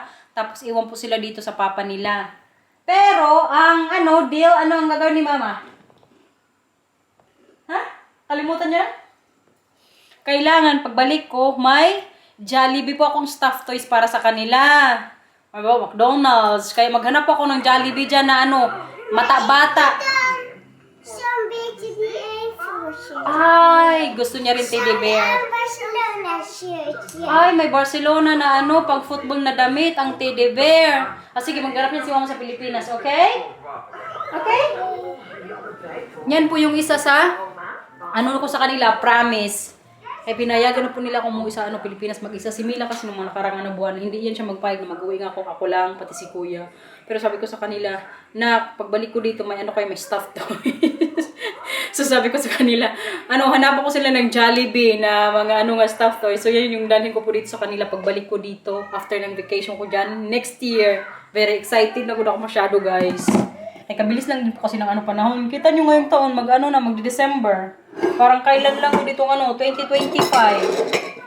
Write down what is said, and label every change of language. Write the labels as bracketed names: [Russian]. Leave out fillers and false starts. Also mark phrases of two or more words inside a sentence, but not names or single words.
[Filipino] Tapos iwan po sila dito sa papa nila. Pero, ang deal, ano ang gagawin ni Mama? Ha? Kalimutan niya? Kailangan, pagbalik ko, may Jollibee po akong [English] stuffed toys [Filipino] para sa kanila. McDonald's. Kaya maghanap ako ng Jollibee dyan na mata-bata. [Dutch] Zo'n beetje die Evo-shirt. [Filipino] Ay, gusto niya rin [English] teddy bear. [Dutch] Een Barcelona-shirtje. [Filipino] Ay, may Barcelona na pang football na damit, ang [English] teddy bear. [Filipino] Sige, maghanap yan si Mama sa Pilipinas, okay? Okay? Yan po yung isa sa, ko sa kanila, promise. Eh, pinayagan na po nila kung umuwi sa Pilipinas mag-isa. Si Mila kasi nung mga nakarang buwan, hindi yan siya magpayag na mag-uwi nga ako lang, pati si Kuya. Pero sabi ko sa kanila, na pagbalik ko dito, may may [English] stuffed toys. [Filipino] So sabi ko sa kanila, hanapan ko sila ng Jollibee na mga [English] stuffed toys. [Filipino] So yan yung dalhin ko po dito sa kanila pagbalik ko dito, after ng vacation ko dyan, [English] next year. Very excited [Filipino] na ako masyado, guys. Ay, kabilis lang din po kasi ng panahon. Kita nyo ngayong taon, magdi-December. Parang kailan lang ko dito 2025.